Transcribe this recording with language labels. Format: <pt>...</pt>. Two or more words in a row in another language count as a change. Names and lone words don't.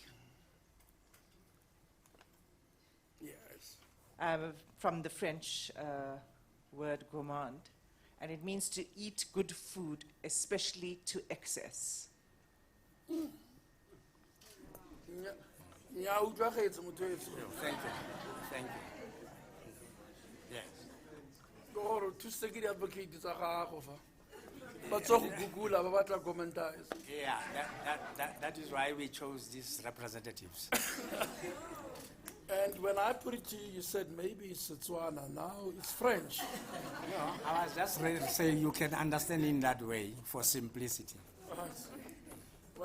<en>Yes. From the French word gourmand, and it means to eat good food, especially to excess.</en> <tn>Nya utlwa kgetse motho weso.</tn> <en>Thank you. Thank you. Yes.</en> <tn>Ke gore thuse ke di-advocate tsa gago fa. Ba tswa go Google ba batla gourmandise.</tn> <en>Yeah, that is why we chose these representatives. And when I put it to you, you said maybe it's Setswana, now it's French. No, I was just ready to say you can understand in that way for simplicity.</en>